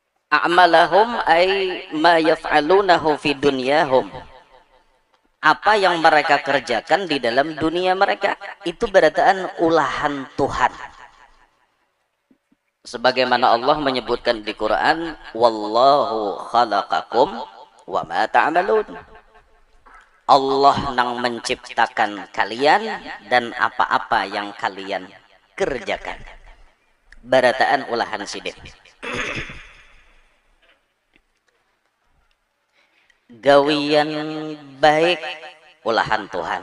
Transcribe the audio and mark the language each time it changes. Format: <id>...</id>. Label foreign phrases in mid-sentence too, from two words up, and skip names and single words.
<ar>a'malahum ay ma yaf'alunahu fi dunyahum,</ar> <bjn>apa yang mereka kerjakan di dalam dunia mereka itu berataan ulahan Tuhan, sebagaimana Allah menyebutkan di Quran,</bjn> <ar>wallahu khalaqakum wa ma ta'malun,</ar> <bjn>Allah nang menciptakan kalian dan apa-apa yang kalian kerjakan, barataan ulahan sidik. Gawian baik ulahan Tuhan.</bjn>